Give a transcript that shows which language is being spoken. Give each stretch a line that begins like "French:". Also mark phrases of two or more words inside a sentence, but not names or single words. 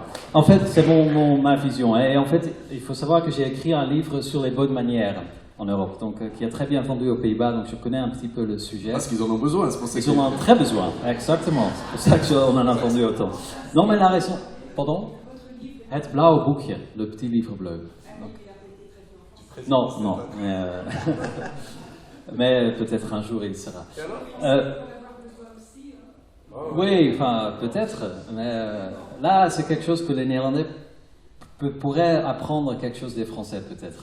French: En fait, c'est ma vision. Et en fait, il faut savoir que j'ai écrit un livre sur les bonnes manières en Europe, donc qui est très bien vendu aux Pays-Bas, donc je connais un petit peu le sujet. Parce qu'ils en ont besoin, c'est pour ça qu'ils en ont très besoin, exactement. C'est pour ça qu'on en a entendu autant. Non, mais la raison... Pardon?
Dutch: Het blauwe boekje,
French: le petit livre bleu. Donc, non. Mais peut-être un jour il sera. Oui, enfin, peut-être. Mais là, c'est quelque chose que les Néerlandais pourraient apprendre quelque chose des Français, peut-être.